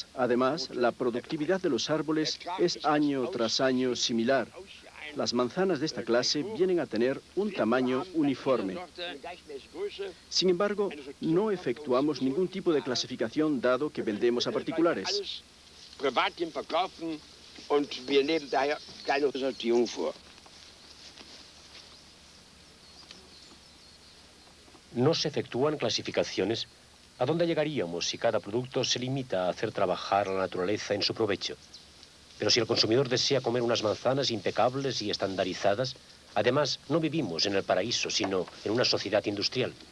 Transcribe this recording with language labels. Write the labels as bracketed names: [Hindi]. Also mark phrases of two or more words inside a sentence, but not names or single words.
[Spanish] Además, la productividad de los árboles es año tras año similar. Las manzanas de esta clase vienen a tener un tamaño uniforme. Sin embargo, no efectuamos ningún tipo de clasificación dado que vendemos a particulares. [German] Privatien verkaufen und wir nehmen daher keine Sortierung vor. [Spanish] No se efectúan clasificaciones. ¿A dónde llegaríamos si cada producto se limita a hacer trabajar a la naturaleza en su provecho? Pero si el consumidor desea comer unas manzanas impecables y estandarizadas, además no vivimos en el paraíso, sino en una sociedad industrial.